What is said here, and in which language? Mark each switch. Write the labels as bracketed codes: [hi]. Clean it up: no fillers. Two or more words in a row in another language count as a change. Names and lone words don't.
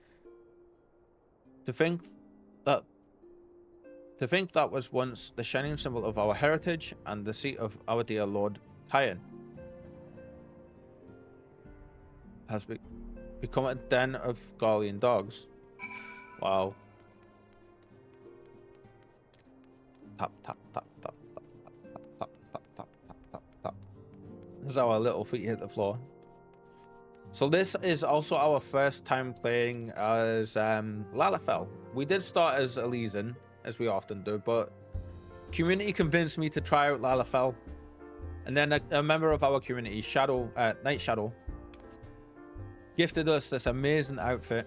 [en] To think that was once the shining symbol of our heritage and the seat of our dear Lord Tyan has become a den of Garlean dogs. Wow. Tap tap tap tap tap tap tap tap tap tap tap. This is how our little feet hit the floor. So this is also our first time playing as Lalafell. We did start as Elysian, as we often do, but community convinced me to try out Lalafell. And then a member of our community, Night Shadow, gifted us this amazing outfit.